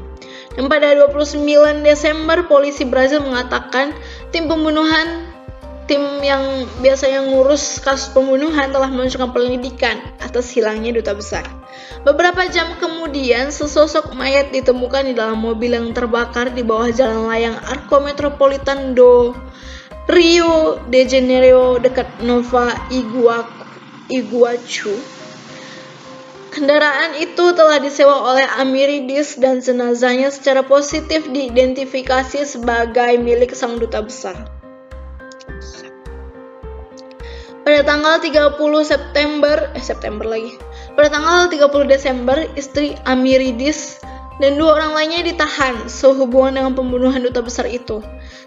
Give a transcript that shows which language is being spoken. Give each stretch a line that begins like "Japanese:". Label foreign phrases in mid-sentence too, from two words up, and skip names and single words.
Indonesian: Dan pada 29 Desember, polisi Brazil mengatakan tim yang biasanya ngurus kasus pembunuhan telah melanjutkan penyelidikan atas hilangnya duta besar. Beberapa jam kemudian, sesosok mayat ditemukan di dalam mobil yang terbakar di bawah jalan layang Arco Metropolitan do Rio de Janeiro dekat Nova Iguaçu. Kendaraan itu telah disewa oleh Amiridis dan jenazahnya secara positif diidentifikasi sebagai milik sang duta besar. Pada tanggal 30 Desember, istri Amiridis dan 2 orang lainnya ditahan sehubungan dengan pembunuhan duta besar itu.